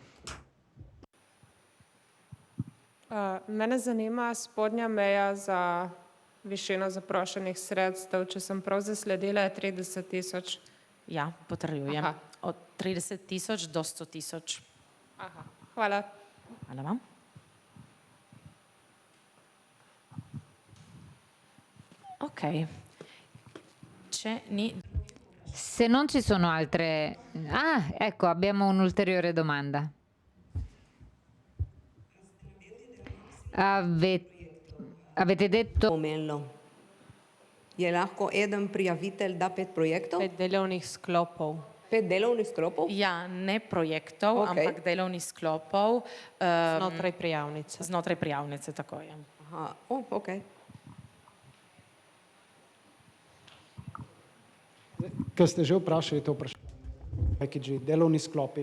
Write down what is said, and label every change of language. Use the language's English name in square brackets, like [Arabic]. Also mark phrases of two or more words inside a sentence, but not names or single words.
[Slovenian] Mene zanima spodnja meja za višino zaprošenih sredstev, če sem prav zasledila, je 30 000. Ja, potrjujem. Od 30 000 do 100 000. Hvala. Hvala vam. Ok. [Italian] C'è Se non ci sono altre... ecco, abbiamo un'ulteriore domanda. Avete detto... [Slovenian] Je lahko eden prijavitelj da 5 projektov? 5 delovnih sklopov. 5 delovnih sklopov? Ja, ne projektov, ampak delovnih sklopov. Znotraj prijavnice. Znotraj prijavnice, tako je. Ok. Ker ste že vprašali to vprašanje, delovni sklopi.